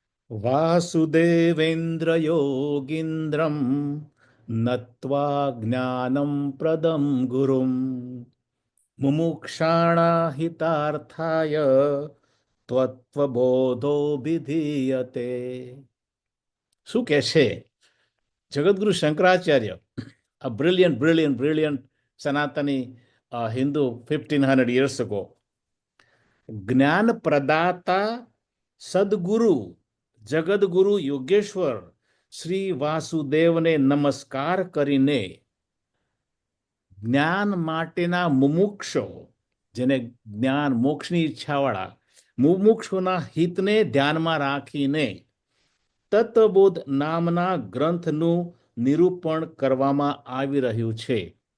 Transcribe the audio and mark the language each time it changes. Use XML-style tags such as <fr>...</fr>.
<sa>વાસુદેવેન્દ્ર યોગીન્દ્રમ નત્વા જ્ઞાનમ પ્રદમ ગુરુમ મુમુક્ષાણા હિતાર્થાય ત્વત્વબોધો વિધીયતે.</sa> <gu>શું કે છે</gu> <en>Jagadguru Shankaracharya, a brilliant Sanatani Hindu 1500 years ago.</en> <gu>જ્ઞાન પ્રદાતા સદગુરુ જગદગુરુ યોગેશ્વર શ્રી વાસુદેવને નમસ્કાર કરીને જ્ઞાન માટેના મુમુક્ષો, જેને જ્ઞાન મોક્ષની ઈચ્છાવાળા મુમુક્ષોના હિતને ધ્યાનમાં રાખીને તત્વબોધ નામના ગ્રંથનું નિરૂપણ કરવામાં આવી રહ્યું છે.</gu>